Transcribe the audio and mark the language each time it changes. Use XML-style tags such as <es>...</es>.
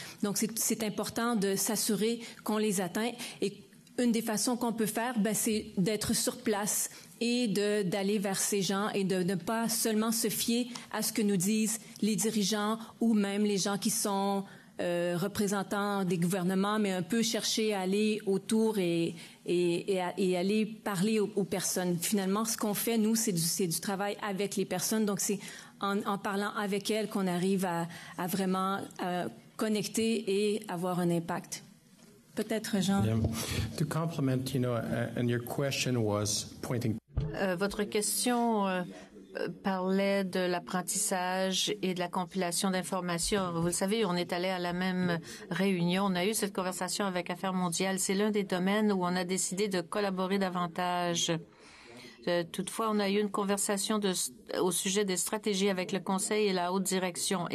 <fr>Donc, c'est important de s'assurer qu'on les atteint et une des façons qu'on peut faire, c'est d'être sur place et d'aller vers ces gens et de ne pas seulement se fier à ce que nous disent les dirigeants ou même les gens qui sont représentants des gouvernements, mais un peu chercher à aller autour et aller parler aux personnes. Finalement, ce qu'on fait, nous, c'est du travail avec les personnes. Donc, c'est en parlant avec elles qu'on arrive à vraiment connecter et avoir un impact. Peut-être, Jean.</fr> <en>Yeah. To complement, and your question was pointing.</en> <fr>Votre question parlait de l'apprentissage et de la compilation d'informations. Vous le savez, on est allé à la même réunion. On a eu cette conversation avec Affaires mondiales. C'est l'un des domaines où on a décidé de collaborer davantage. Toutefois, on a eu une conversation au sujet des stratégies avec le Conseil et la haute direction.</fr>